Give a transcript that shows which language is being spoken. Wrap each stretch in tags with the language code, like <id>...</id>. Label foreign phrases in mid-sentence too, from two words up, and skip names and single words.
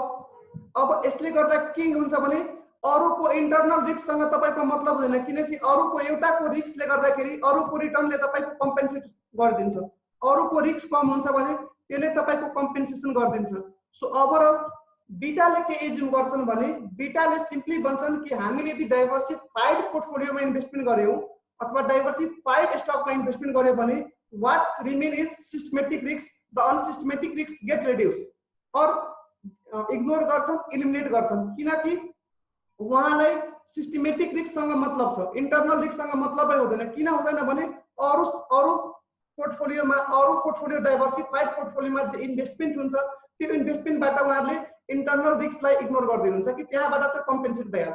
<ne>अब यसले गर्दा के हुन्छ भने अरूको</ne> <en>internal risk</en> <ne>सँग तपाईको मतलब हुँदैन, किनकि अरूको एउटाको रिस्कले गर्दाखेरि अरूको रिटर्नले तपाईको कम्पेन्सेट गरिदिन्छ। अरूको रिस्क कम हुन्छ भने त्यसले तपाईको कम्पेन्सेसन गरिदिन्छ।</ne> <en>so overall</en> <ne>बीटाले के एज्युम गर्छन् भने बीटाले सिम्पली भन्छन् कि हामीले यदि</ne> <en>diversified portfolio</en> <ne>इन्भेस्टमेन्ट गर्यौं अथवा</ne> <en>diversified stock</en> <ne>इन्भेस्टमेन्ट गर्यौं भने</ne> <en>what's remain is systematic risk, the unsystematic risk get reduce</en> <ne>और इग्नोर गर्छन्, इलिमिनेट गर्छन्, किनकि उहाँलाई</ne> <en>systematic risk</en> <ne>सँग मतलब छ,</ne> <en>internal risk</en> <ne>सँग मतलबै हुँदैन। किन हुँदैन भने अरु</ne> <en>portfolio diversified portfolio</en> <ne>जे इन्भेस्टमेन्ट हुन्छ त्यो इन्भेस्टमेन्टबाट उहाँहरूले</ne> <en>internal risk</en> <ne>इग्नोर गरिदिनुहुन्छ कि त्यहाँबाट त कम्पेन्सेट भइहाल्छ।</ne>